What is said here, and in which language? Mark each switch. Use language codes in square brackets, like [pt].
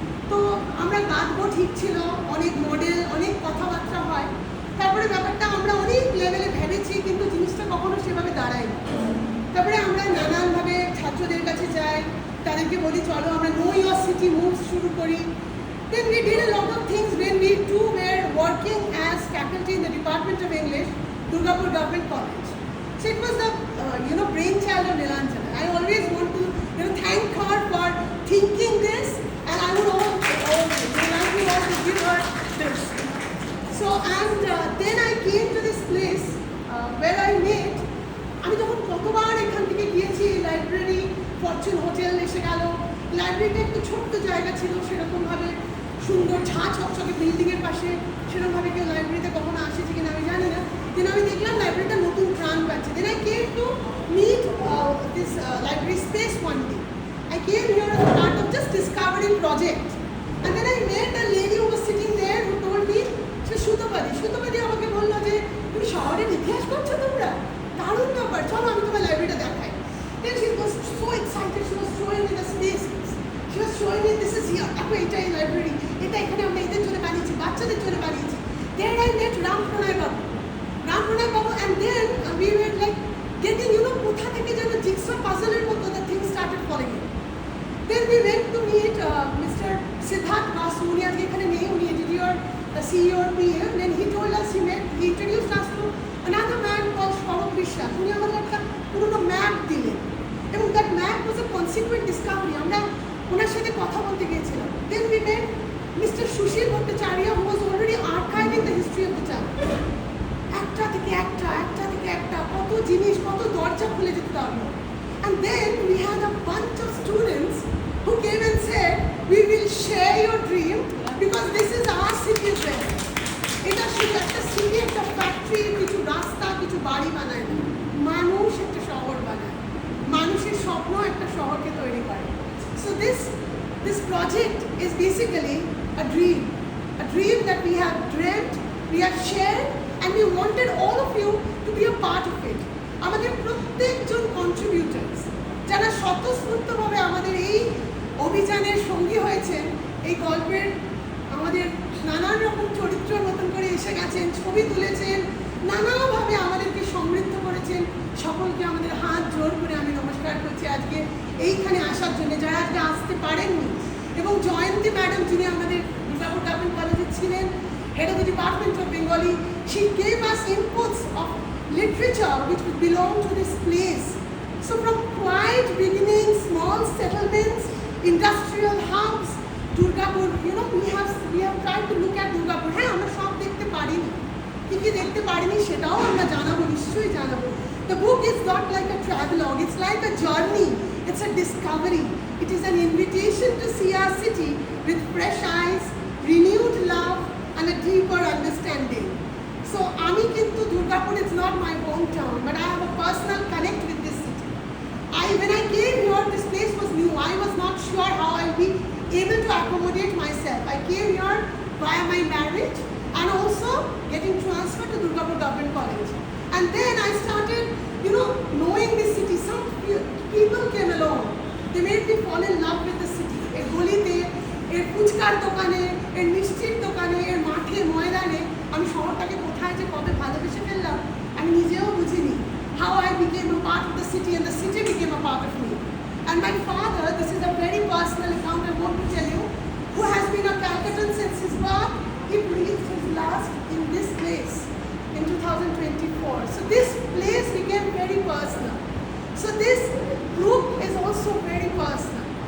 [bn] তো আমরা গাঁথবো ঠিক ছিল, অনেক মডেল, অনেক কথাবার্তা হয়, তারপরে ব্যাপারটা আমরা অনেক লেভেলে ভেবেছি, কিন্তু জিনিসটা কখনো সেভাবে দাঁড়ায়নি। তারপরে আমরা নানানভাবে ছাত্রদের কাছে যাই, তাদেরকে বলি চলো আমরা নো ইয়োর সিটি মুভস শুরু করি। [en] Then we did a lot of things when we too were working as faculty in the Department of English, Durgapur Government College. So it was the brainchild of Nilanjana. I always want to thank her for thinking this, and I would like to also give her this. So then I came to this place where I met. [bn] আমি যখন কতবার এখান থেকে গিয়েছি, library, Fortune hotel এসে গেল, লাইব্রেরিটা একটু ছোট্ট জায়গা ছিল, সেরকমভাবে সুন্দর ঝাঁ চকচকে বিল্ডিংয়ের পাশে সেরকমভাবে কেউ লাইব্রেরিতে কখনো আসেছে কিনা আমি জানি না। দেন আমি দেখলাম লাইব্রেরিটা নতুন প্রাণ পাচ্ছে। [en] Then I came to meet this library space one day. I came here as a part of just discovering project, and then I met a lady who was sitting there who told me, [bn] সে সুতপাদি আমাকে বললো যে তুমি শহরের ইতিহাস করছো তোমরা, দারুণ ব্যাপার, চলো আমি তোমার লাইব্রেরিটা দেখাই। [en] Then she was so excited, she was showing me the spaces, she was showing me this is here, [bn] দেখো এটাই লাইব্রেরি, এটা এখানে আমরা এদের জন্য বানিয়েছি, বাচ্চাদের জন্য বানিয়েছি। [en] There I met Ram Pranay Babu, and then we were like getting [bn] কোথা থেকে যেন [en] jigsaw puzzle-এর মতো the things started falling in. Then we went to meet Mr. [bn] Siddharth Basu, উনি আজকে এখানে নেই, উনি editor CEO or PA. [en] Then he told us, he introduced us to another man called Shorok Bishya. [bn] উনি আমাদের একটা পুরোনো ম্যাপ দিলেন, এবং [en] that map was a consequent discovery. [bn] আমরা ওনার সাথে কথা বলতে গিয়েছিলাম। [en] Then we met Mr. Sushil Bhattacharya, who was already archiving the history of the town. [bn] একটা থেকে একটা কত জিনিস, কত দরজা খুলে যেতে পারলো। [en] And then we had a bunch of students who came and said, we will share your dream because this is our city as well. [bn] এটা শুধু একটা সিটি, একটা ফ্যাক্টরি, কিছু রাস্তা, কিছু বাড়ি বানায় না, মানুষ একটা শহর বানায়, মানুষের স্বপ্ন একটা শহরকে তৈরি করে। [en] So this project is basically a dream that we have dreamt, we have shared, and we wanted all of you to be a part of it. [bn] আমাদের প্রত্যেকজন কন্ট্রিবিউটার্স যারা স্বতঃস্ফূর্তভাবে আমাদের এই অভিযানের সঙ্গী হয়েছেন, এই গল্পের আমাদের নানান রকম চরিত্রের মতন করে এসে গেছেন, ছবি তুলেছেন, নানাভাবে আমাদেরকে সমৃদ্ধ করেছেন, সকলকে আমাদের হাত জোর করে আমি নমস্কার করছি আজকে এইখানে আসার জন্য, যারা আজকে আসতে পারেননি। এবং জয়ন্তী ম্যাডাম, যিনি আমাদের দুর্গাপুর গভর্নমেন্ট কলেজে ছিলেন, [en] head of the Department of Bengali, she gave us inputs of literature which belong to this place. So from quiet beginnings, small settlements, industrial hubs, Durgapur, we have tried to look at Durgapur. [bn] হ্যাঁ, আমরা সব দেখতে পারিনি, কি দেখতে পারিনি সেটাও আমরা জানাবো, নিশ্চয়ই জানাবো। [en] The book is not like a travelogue, it's like a journey, it's a discovery. It is an invitation to see our city with fresh eyes, renewed love, and a deeper understanding. So [bn] আমি কিন্তু [en] Durgapur is not my hometown, but I have a personal connect with this city. When I came here, this place was new. I was not sure how I'll be able to accommodate myself. I came here via my marriage and also getting transferred to Durgapur Government College. And then I started, knowing this city. Some people came along. They made me fall in love with the city. [bn] এর গলিতে, এর ফুচকার দোকানে, এর মিষ্টির দোকানে, এর মাঠে, ময়দানে আমি শহরটাকে কোথায় যে কবে ভালোবেসে ফেললাম আমি নিজেও বুঝিনি। [en] How I became a part of the city and the city became a part of me. And my father, this is a very personal account I want to tell you, who has been a Calcuttan since his birth, he breathed his last in this place in 2024. So this place became very personal. So this book is also very personal.